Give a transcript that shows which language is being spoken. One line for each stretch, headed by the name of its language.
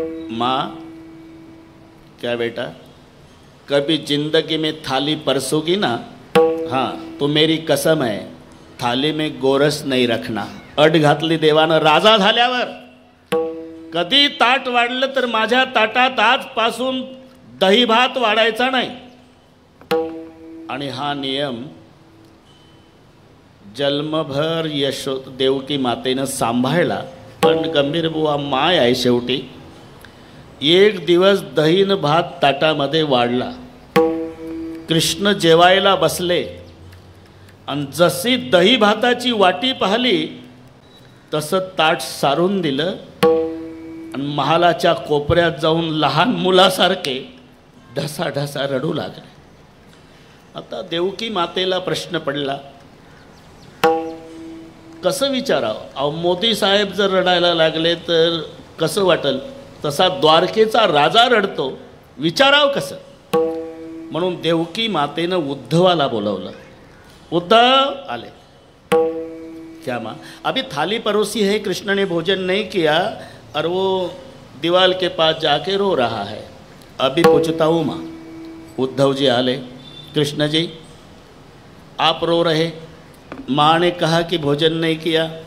Hindi: माँ क्या बेटा, कभी जिंदगी में थाली परसोगी ना, हाँ तो मेरी कसम है थाली में गोरस नहीं रखना.
Marathi: अट घातली देवानं. राजा झाल्यावर कधी ताट वाढलं तर माझ्या ताटात आजपासून दही भात वाढायचा नाही. आणि हा नियम जन्मभर देवकी मातेनं सांभाळला. पण गंभीर बुवा माय आहे शेवटी. एक दिवस दहीन भात ताटामध्ये वाढला. कृष्ण जेवायला बसले आणि जशी दही भाताची वाटी पाहिली तसं ताट सारून दिलं आणि महालाच्या कोपऱ्यात जाऊन लहान मुलासारखे ढसाढसा रडू लागले. आता देवकी मातेला प्रश्न पडला, कसं विचारावं? अहो मोदी साहेब जर रडायला लागले तर कसं वाटेल? तसा द्वारकेचा राजा रडतो, विचारावं कसं? म्हणून देवकी मातेनं उद्धवाला बोलवलं. उद्धव आले.
Hindi: क्या माँ, अभी थाली परोसी है, कृष्ण ने भोजन नहीं किया और वो दीवाल के पास जाके रो रहा है, अभी पूछता हूँ माँ.
Marathi: उद्धव जी आले.
Hindi: कृष्ण जी आप रो रहे, माँ ने कहा कि भोजन नहीं किया.